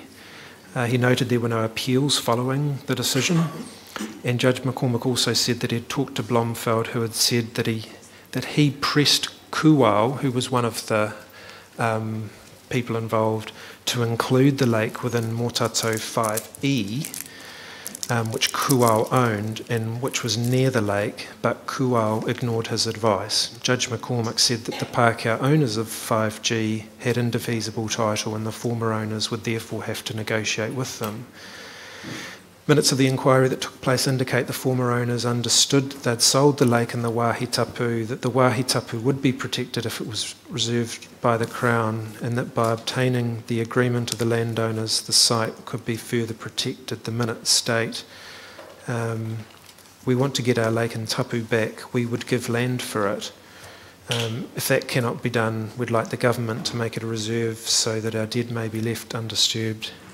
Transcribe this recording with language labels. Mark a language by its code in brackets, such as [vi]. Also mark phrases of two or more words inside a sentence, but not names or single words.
[en] He noted there were no appeals following the decision, and Judge McCormick also said that he had talked to Blomfield, who had said that he pressed Kuao, who was one of the people involved, to include the lake within Motato 5E, which Kuao owned and which was near the lake, but Kuao ignored his advice. Judge McCormick said that the Pākehā owners of 5G had indefeasible title and the former owners would therefore have to negotiate with them. Minutes of the inquiry that took place indicate the former owners understood they'd sold the lake and the [mi] wāhi tapu, [en] that the [mi] wāhi tapu [en] would be protected if it was reserved by the Crown, and that by obtaining the agreement of the landowners, the site could be further protected. The minutes state, we want to get our lake and tapu back, we would give land for it. If that cannot be done, we'd like the government to make it a reserve so that our dead may be left undisturbed.